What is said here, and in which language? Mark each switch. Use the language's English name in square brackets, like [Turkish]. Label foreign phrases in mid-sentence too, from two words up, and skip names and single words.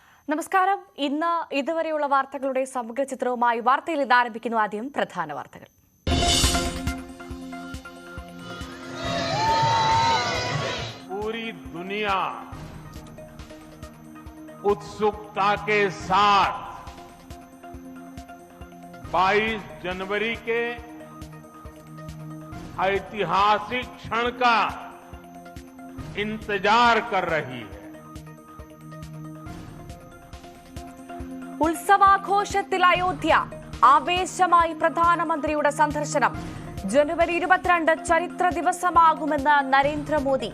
[Malayalam] നമസ്കാരം. ഇന്ന് ഇതുവരെയുള്ള വാർത്തകളുടെ സമഗ്ര ചിത്രവുമായി വാർത്തയിൽ ഇത് ആരംഭിക്കുന്നു. ആദ്യം പ്രധാന വാർത്തകൾ. [Hindi] पूरी दुनिया उत्सुकता के साथ 22 जनवरी के ऐतिहासिक क्षण का इंतजार कर रही है. [Malayalam] ഉത്സവാഘോഷത്തിൽ അയോധ്യ. ആവേശമായി പ്രധാനമന്ത്രിയുടെ സന്ദർശനം. ജനുവരി 22 ചരിത്ര ദിവസമാകുമെന്ന് നരേന്ദ്രമോദി.